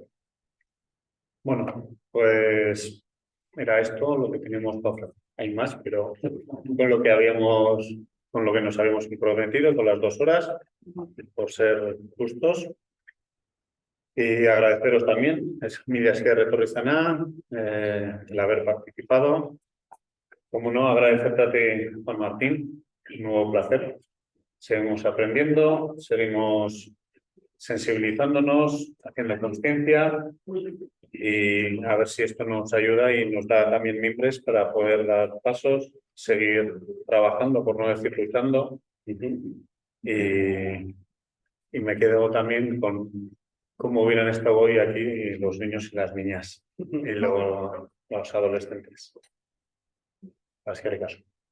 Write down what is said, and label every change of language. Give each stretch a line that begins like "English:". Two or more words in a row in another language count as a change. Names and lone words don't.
Spanish: Bueno, pues era esto lo que teníamos para ofrecer. Hay más, pero con lo que nos habíamos comprometido con las 2 horas, por ser justos. Y agradeceros también,
Basque: mila esker etorri zena,
Spanish: el haber participado. Como no, agradecerte a ti, Juan Martín, un nuevo placer. Seguimos aprendiendo, seguimos sensibilizándonos, haciendo conciencia y a ver si esto nos ayuda y nos da también mimbres para poder dar pasos, seguir trabajando, por no decir luchando. Y me quedo también con cómo hubieran estado hoy aquí los niños y las niñas y luego los adolescentes.
Basque: Eskerrik asko.